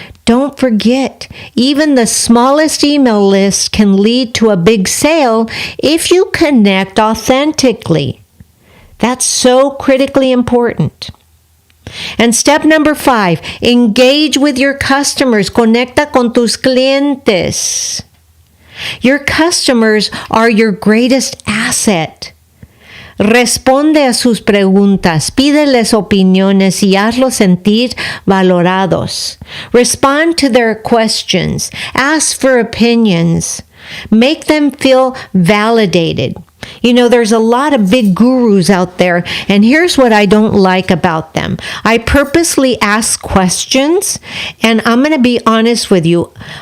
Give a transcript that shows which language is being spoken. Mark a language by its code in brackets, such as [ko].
[en] Don't forget, even the smallest email list can lead to a big sale if you connect authentically. That's so critically important. And step number 5, engage with your customers. [es] Conecta con tus clientes. [en] Your customers are your greatest asset. [es] Responde a sus preguntas, pídeles opiniones y hazlos sentir valorados. [en] Respond to their questions. Ask for opinions. Make them feel validated. There's a lot of big gurus out there, and here's what I don't like about them. I purposely ask questions, and I'm going to be honest with you.